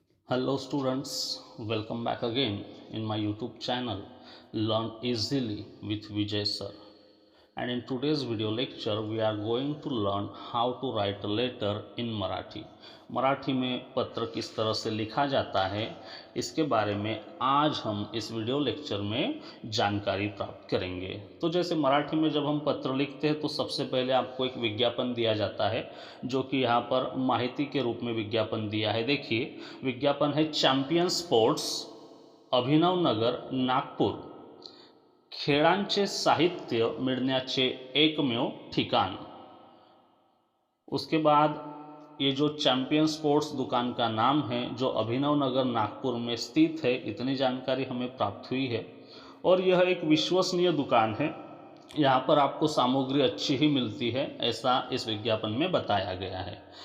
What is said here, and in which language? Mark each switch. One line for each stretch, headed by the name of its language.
English: Hello students, welcome back again in my YouTube channel Learn Easily with Vijay Sir. And in today's video lecture we are going to learn how to write a letter in Marathi.
Hindi: Marathi में पत्र किस तरह से लिखा जाता है इसके बारे में आज हम इस वीडियो लेक्चर में जानकारी प्राप्त करेंगे। तो जैसे मराठी में जब हम पत्र लिखते हैं तो सबसे पहले आपको एक विज्ञापन दिया जाता है, जो कि यहाँ पर माहिती के रूप में विज्ञापन दिया है। देखिए विज्ञापन है
Marathi: चॅम्पियन स्पोर्ट्स अभिनव नगर नागपूर, खेळांचे साहित्य मिळण्याचे एकमेव ठिकाण।
Hindi: उसके बाद ये जो चॅम्पियन स्पोर्ट्स दुकान का नाम है जो अभिनव नगर नागपुर में स्थित है, इतनी जानकारी हमें प्राप्त हुई है। और यह एक विश्वसनीय दुकान है, यहाँ पर आपको सामग्री अच्छी ही मिलती है, ऐसा इस विज्ञापन में बताया गया है।